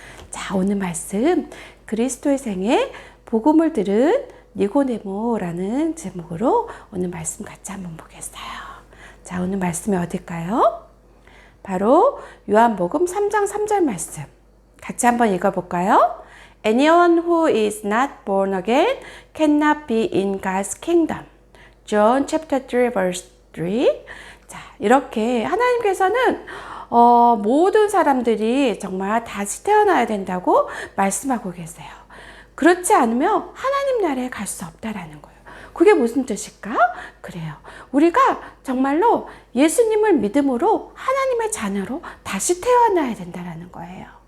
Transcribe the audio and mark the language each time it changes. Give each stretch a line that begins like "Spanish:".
Korean: 자, 오늘 말씀 그리스도의 생애 복음을 들은 니고데모라는 제목으로 오늘 말씀 같이 한번 보겠어요. 자, 오늘 말씀이 어딜까요? 바로 요한복음 3장 3절 말씀 같이 한번 읽어볼까요?
English: Anyone who is not born again cannot be in God's kingdom. John chapter 3 verse 3.
Korean: 자, 이렇게 하나님께서는 모든 사람들이 정말 다시 태어나야 된다고 말씀하고 계세요. 그렇지 않으면 하나님 나라에 갈 수 없다라는 거예요. 그게 무슨 뜻일까? 그래요. 우리가 정말로 예수님을 믿음으로 하나님의 자녀로 다시 태어나야 된다는 거예요.